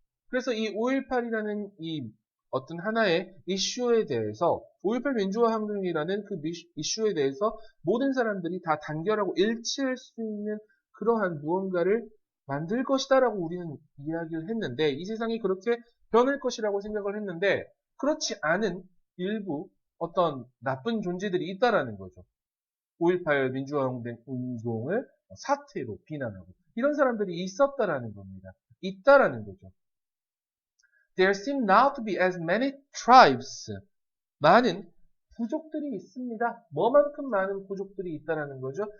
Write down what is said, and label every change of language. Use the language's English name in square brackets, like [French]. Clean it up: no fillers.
[Korean] 그래서 이 5.18이라는 이 어떤 하나의 이슈에 대해서 5.18 민주화 항쟁이라는 그 이슈에 대해서 모든 사람들이 다 단결하고 일치할 수 있는 그러한 무언가를 만들 것이다라고 우리는 이야기를 했는데 이 세상이 그렇게 변할 것이라고 생각을 했는데 그렇지 않은 일부 어떤 나쁜 존재들이 있다라는 거죠. 5.18 민주화 운동을 사태로 비난하고 이런 사람들이 있었다라는 겁니다. 있다라는 거죠. [English] There seem now to be as many tribes. [Korean] 많은 부족들이 있습니다. 뭐만큼 많은 부족들이 있다라는 거죠.